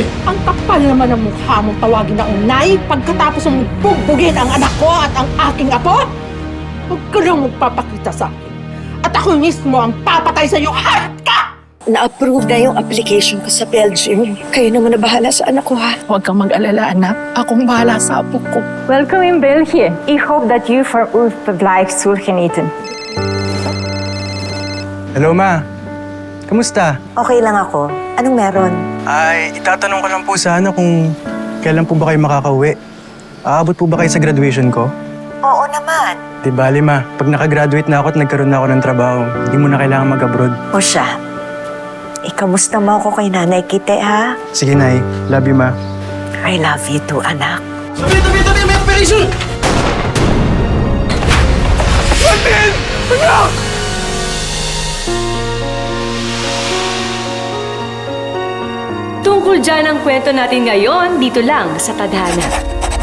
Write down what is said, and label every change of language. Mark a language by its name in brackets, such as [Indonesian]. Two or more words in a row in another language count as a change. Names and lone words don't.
[Filipino] Ang kapal naman ng mukha mong tawagin na unay pagkatapos mong bugbugin ang anak ko at ang aking apo? Huwag ka lang magpapakita sa akin. At ako mismo ang papatay sa iyo. Hayop ka! Na-approve na yung application ko sa Belgium. Kayo naman na bahala sa anak ko, ha? Huwag kang mag-alala, anak. Akong bahala sa apo ko. [Dutch] Welkom in België. Ik hoop dat u voor uw verblijf zult genieten. [Filipino] Hello, Ma. Kamusta? Okay lang ako. Anong meron? Ay, itatanong ko lang po sana kung kailan po ba kayo makakauwi. Aabot po ba kayo sa graduation ko? Oo naman. Di bali, Ma. Pag nakagraduate na ako at nagkaroon na ako ng trabaho, hindi mo na kailangan mag-abroad. O siya, ikamusta mo ako kay Nanay Kite, ha? Sige, Nay. [English] Love you, Ma. I love you too, anak. [Filipino] Tabi! May operation! Martin! Anak! Tungkol dyan ang kwento natin ngayon dito lang sa Tadhana.